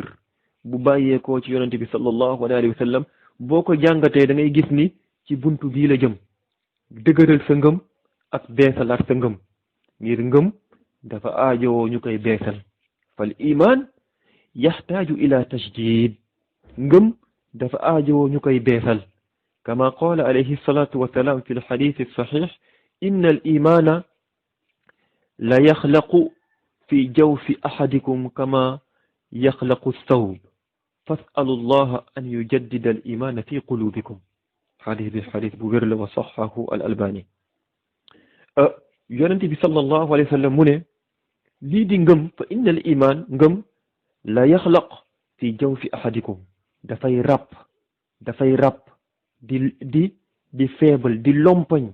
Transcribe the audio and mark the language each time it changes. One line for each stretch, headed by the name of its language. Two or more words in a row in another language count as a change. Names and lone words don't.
Wolof: bu bàyyeekoo ci yonente bi
Arabic: صلى الله عليه وسلم
Wolof: boo ko jàngatee da ngay gis ni ci buntu bii la jëm dëgëral sa ngëm ak beesalaat sa ngëm ngir ngëm dafa aajowoo ñu koy beesal
Arabic: فالإيمان يحتاج إلى تجديد
Wolof: ngëm dafa aajowoo ñu koy beesal kama
Arabic: قال عليه الصلاة والسلام في الحديث الصحيح إن الإيمان ليخلق في جوف أحدكم كما يخلق الثوب فاسألوا الله أن يجدد الإيمان في قلوبكم
Wolof: xadis bu wér la
Arabic: وصححه الألباني yonente
Wolof: bi
Arabic: صلى الله عليه وسلم
Wolof: mu ne lii di ngëm
Arabic: فإن الإيمان
Wolof: ngëm la
Arabic: يخلق في جوف أحدكم
Wolof: dafay ràpp di feebal di lompañ